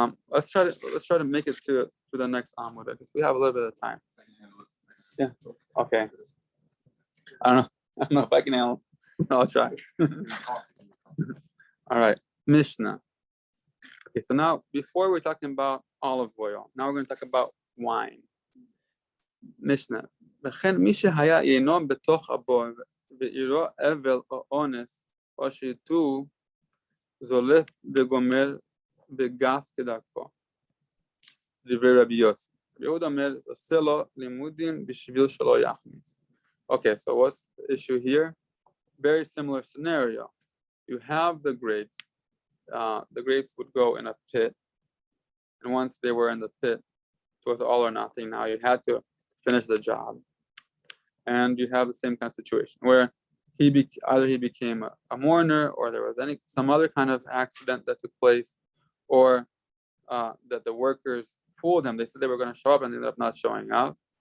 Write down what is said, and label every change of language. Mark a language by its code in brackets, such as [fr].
[en] Let's try to make it to the next Amud because we have a little bit of time. Yeah. Okay. I don't know if I can handle. I'll try. All right. Mishnah. Okay, so now before we're talking about olive oil, now we're going to talk about wine. Mishnah. [he] וכן מי שהיה יינו בתוך הבור ועירו אבל או אונס או שיתו זולף וגומר בגף כדרכו. דברי רבי יוסי. רבי יהודה אומר עושה לו לימודים בשביל שלא יחמיץ. [en] Okay, so what's the issue here? Very similar scenario. You have the grapes. The grapes would go in a pit, and once they were in the pit, it was all or nothing. Now you had to finish the job, and you have the same kind of situation where either he became a mourner, or there was some other kind of accident that took place, or that the workers fooled him. They said they were going to show up, and they ended up not showing up.